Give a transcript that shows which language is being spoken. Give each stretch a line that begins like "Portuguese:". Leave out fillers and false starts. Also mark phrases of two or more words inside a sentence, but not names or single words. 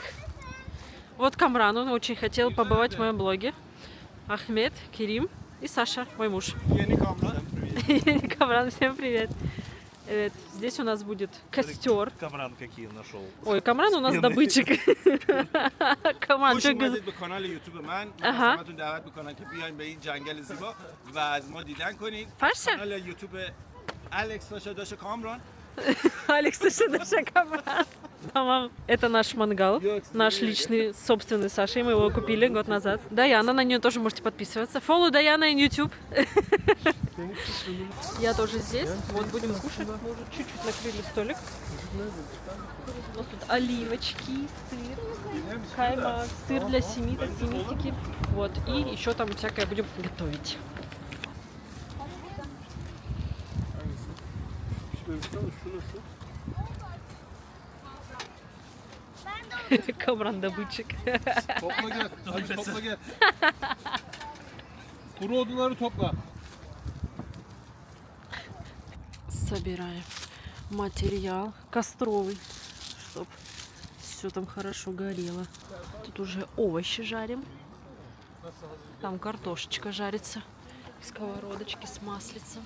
Russian: Вот Камран, он очень хотел побывать в моем блоге. Ахмед, Керим и Саша, мой муж. Камран, всем привет. Здесь у нас будет костер. Камран какие нашел? Ой, Камран у нас добытчик. Камран,
Persian: خوش اومدید به کانال یوتیوب من. من همتون دعوت میکنم که بیاین به این جنگل زیبا و از ما دیدن کنید. کانال یوتیوب Алекс Даша Камран. Алекс Даша Камран.
Russian: Tamam, это наш мангал, наш личный, собственный Саша, и мы его купили год назад. Даяна, на нее тоже можете подписываться.
English: Follow Даяна in YouTube.
Russian: Я тоже здесь, вот будем кушать, мы уже чуть-чуть накрыли столик. У нас тут оливочки, сыр, кайма, сыр для семиток, семитики. Вот, и еще там всякое будем готовить. Камран добытчик.
Turkish: Topla gel. Hadi topla gel. Kuru odunları topla.
Russian: Собираем материал костровый, чтобы все там хорошо горело. Тут уже овощи жарим. Там картошечка жарится. Сковородочки с маслицем.